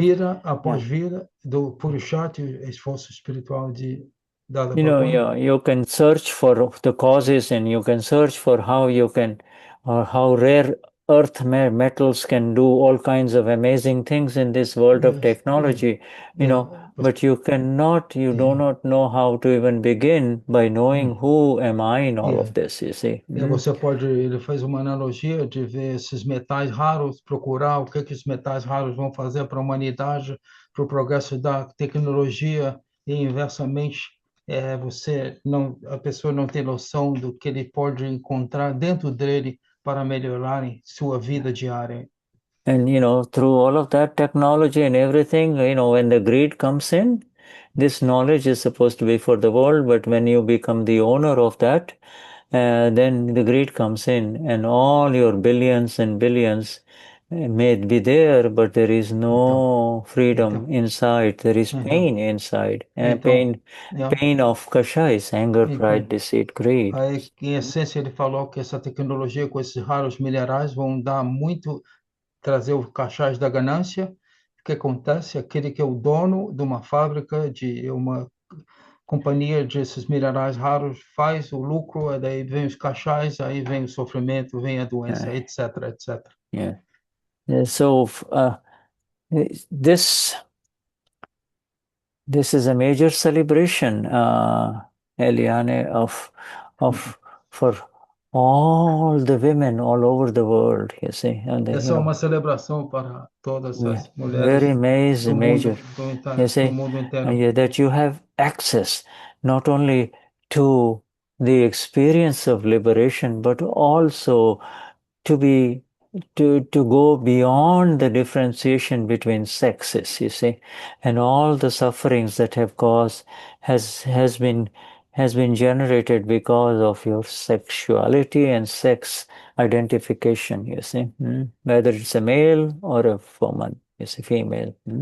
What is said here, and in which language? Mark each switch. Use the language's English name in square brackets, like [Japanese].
[Portuguese] Vida após vida do Purusharth, esforço espiritual dado [English] you can search for the causes, and you can search for how you can, or how rare earth metals can do all kinds of amazing things in this world of technology, but you do not know how to even begin by knowing who am I in all of this, you see. [Portuguese] Ele faz uma analogia de ver esses metais raros, procurar o que os metais raros vão fazer para a humanidade, para o progresso da tecnologia, e inversamente a pessoa não tem noção do que ele pode encontrar dentro dele para melhorar em sua vida diária. [English] And, through all of that technology and everything, when the greed comes in, this knowledge is supposed to be for the world, but when you become the owner of that, then the greed comes in, and all your billions and billions may be there, but there is no freedom inside. There is pain inside, and pain of kashais, anger, pride, deceit, greed. [Portuguese] Aí, em essência, ele falou que essa tecnologia com esses raros minerais vão trazer o cachás da ganância. O que acontece? Aquele que é o dono de uma fábrica, de uma companhia desses minerais raros, faz o lucro, daí vem os cachás, aí vem o sofrimento, vem a doença, etc, etc. [English] Yeah. So this is a major celebration, Eliane, for all the women all over the world, you see. And [Portuguese] essa é uma celebração para todas as mulheres [English] very amazing, major, you see, [Portuguese] do mundo inteiro. [English] That you have access not only to the experience of liberation, but also to go beyond the differentiation between sexes, you see, and all the sufferings that have caused has been generated because of your sexuality and sex identification, you see, whether it's a male or a woman, it's a female.